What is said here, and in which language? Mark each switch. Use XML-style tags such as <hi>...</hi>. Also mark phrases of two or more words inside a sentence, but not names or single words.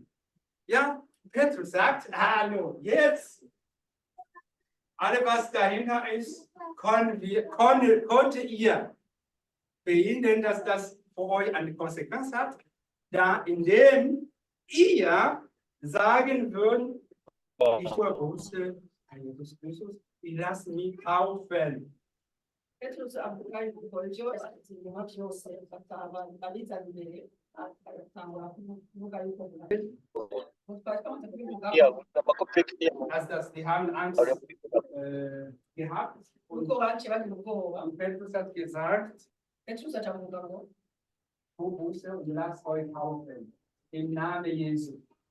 <de>Ja, Petrus sagt, hallo, jetzt, alles was dahinter ist, konnte ihr verhindern, dass das für euch eine Konsequenz hat, da indem ihr sagen würdet, ich wusste, Jesus Christus, ich lasse mich taufen.</de> <rn>Petrus avuga yuko ivyo ibintu vyose babizana imbere agatangura kuvuga yuko</rn> <de>Die haben Angst gehabt und Petrus hat gesagt, Buße und lasst euch taufen im Namen Jesu.</de>